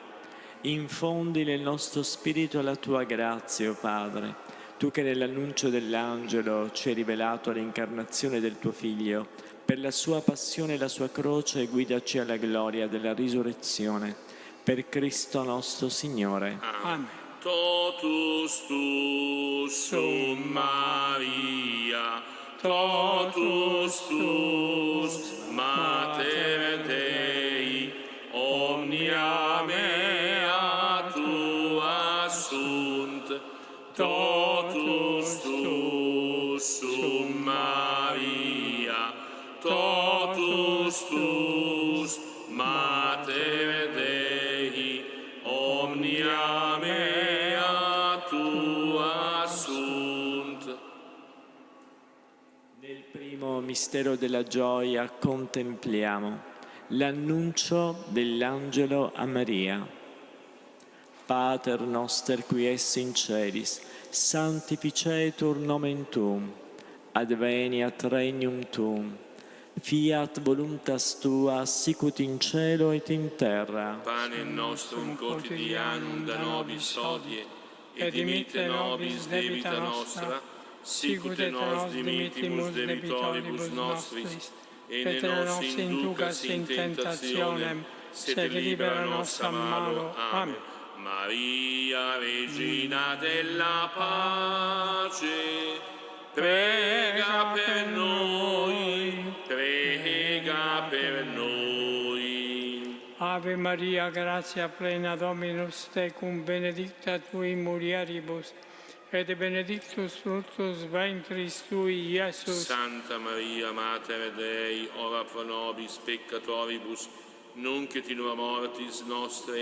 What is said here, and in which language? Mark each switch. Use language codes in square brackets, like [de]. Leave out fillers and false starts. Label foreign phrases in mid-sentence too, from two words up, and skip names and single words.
[it] Infondi nel nostro spirito la tua grazia, o Padre, tu che nell'annuncio dell'angelo ci hai rivelato l'incarnazione del tuo Figlio, per la sua passione e la sua croce guidaci alla gloria della risurrezione. Per Cristo nostro Signore. Amen. [la] Totus tu sum Maria, totus tus Mater Dei, omnia mea tua sunt, totus tu sum Maria, totus tus Mater Dei, omnia mea tua sunt. [it] Nel primo mistero della gioia contempliamo l'annuncio dell'angelo a Maria. [la] Pater noster qui es in celis, sanctificetur nomen tuum, adveniat regnum tuum, fiat voluntas tua sicut in cielo et in terra. Pane nostrum quotidianum da nobis hodie, et dimitte nobis debita nostra, sicut et nos dimittimus debitoribus nostris, et ne nos inducas in tentationem, sed libera nos a malo. Amen. [it] Maria, Regina della pace, prega per noi, prega per noi. [la] Ave Maria, grazia plena, Dominus tecum, benedicta tui in mulieribus, et benedictus fructus ventris tui, Iesus. Santa Maria, Mater Dei, ora pro nobis peccatoribus, nunc et in hora mortis nostre.